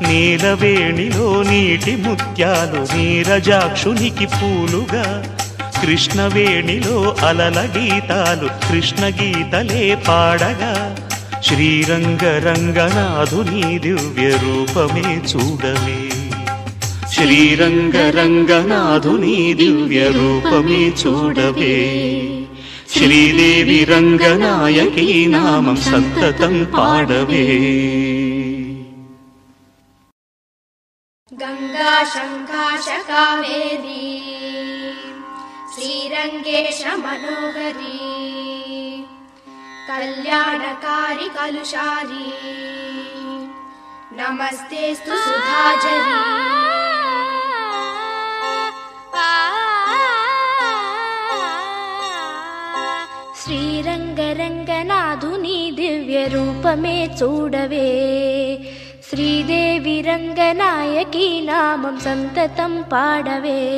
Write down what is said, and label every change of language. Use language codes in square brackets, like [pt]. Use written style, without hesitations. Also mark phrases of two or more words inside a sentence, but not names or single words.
[te] నీలవేణిలో నీటి ముత్యాలు నీరజాక్షునికి పూలుగా, కృష్ణవేణిలో అలల గీతాలు కృష్ణ గీతలే పాడగా, శ్రీరంగ రంగనాథుని దివ్య రూపమే చూడవే. శ్రీరంగ రంగనాథుని దివ్య రూపమే చూడవే. శ్రీదేవి రంగనాయకి నామం సంతతం పాడవే. [sa] गंगा शंकाश कावेरी श्रीरंगेश मनोहरी कल्याणकारी कलुषारी नमस्तेस्तु सुधाजरी. [te] శ్రీరంగరంగనాథుని దివ్య రూపమే చూడవే. శ్రీదేవి రంగనాయకి నామం సంతతం పాడవే.